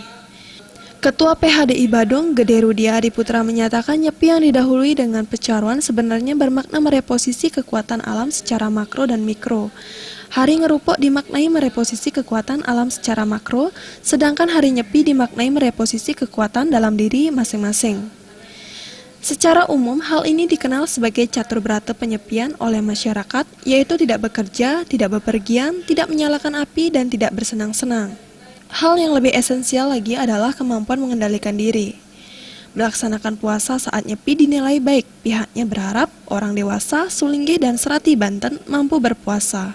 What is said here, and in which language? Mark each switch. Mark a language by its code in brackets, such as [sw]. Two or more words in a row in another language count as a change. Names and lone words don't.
[id] Ketua PHDI Badung, Gede Rudia Adiputra menyatakan nyepi yang didahului dengan pecaruan sebenarnya bermakna mereposisi kekuatan alam secara makro dan mikro. Hari ngerupok dimaknai mereposisi kekuatan alam secara makro, sedangkan hari nyepi dimaknai mereposisi kekuatan dalam diri masing-masing. Secara umum, hal ini dikenal sebagai catur berata penyepian oleh masyarakat, yaitu tidak bekerja, tidak bepergian, tidak menyalakan api, dan tidak bersenang-senang. Hal yang lebih esensial lagi adalah kemampuan mengendalikan diri. Melaksanakan puasa saat nyepi dinilai baik, pihaknya berharap orang dewasa, Sulingge, dan Serati Banten mampu berpuasa.